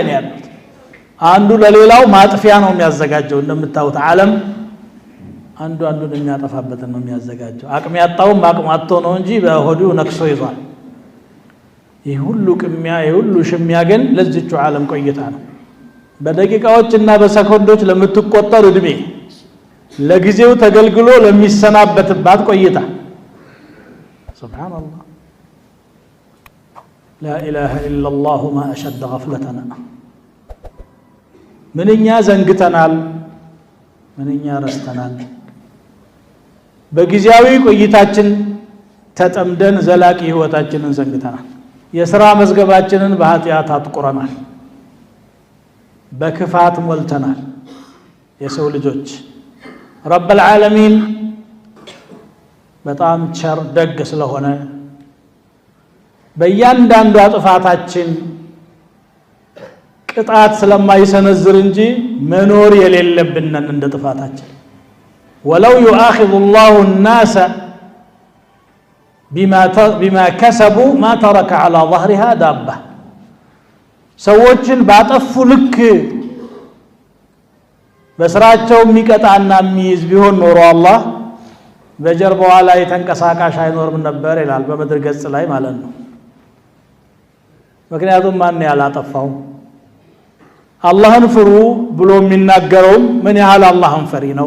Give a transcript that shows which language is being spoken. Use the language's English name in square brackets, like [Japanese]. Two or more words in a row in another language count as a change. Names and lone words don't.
[Amharic] ነው ያሉት። አንዱ ለሌላው ማጥፊያ ነው የሚያዘጋጀው። እንደምታዩት ዓለም አንዱን የሚያጠፋበትን ነው የሚያዘጋጀው። አቅም ያጣውም አቅም አጥቶ ነው እንጂ በሆዱ ነክሶ ይዟል። ይህ ሁሉ ቅሚያ፣ ይህ ሁሉ ሽሚያ ግን ለዚቹ ዓለም ቆይታ ነው። በደቂቃዎችና በሰኮንዶች ለምትቆጠር እድሜ ለጊዜው ተገልግሎ ለሚሰናበትባት ቆይታ። ሱብሃንአላህ [Arabic] لا إله إلا الله ما أشد غفلتنا [Amharic] ምንኛ ዘንግተናል፣ ምንኛ ረስተናል። በጊዜያዊ ቆይታችን ተጠምደን ዘላቂ ህይወታችንን ዘንግተናል። የሥራ መዝገባችንን በኃጢአት አጥቁረናል፣ በክፋት ሞልተናል። የሰው ልጆች [Arabic] رب العالمين [Amharic] በጣም ቸር ደግ ስለሆነ በእያንዳንዱ ጥፋታችን ቅጣት ስለማይሰነዝር እንጂ መኖር የሌለብንን እንደ ጥፋታችን [Arabic] ولو يؤاخذ الله الناس بما كسبوا ما ترك على ظهرها دابة [Amharic] ሰዎችን ባጠፉ ልክ በስራቸው የሚቀጣና የሚይዝ ቢሆን ኖሮ አላህ በጀርባዋ ላይ ተንቀሳቃሽ አይኖርም ነበር ይላል በምድር ገጽ ላይ ማለት ነው። ምክንያቱም ማን ያላጠፋው አላህን ፍሩ ብሎ የሚናገረው ምን ያህል አላህን ፈሪ ነው?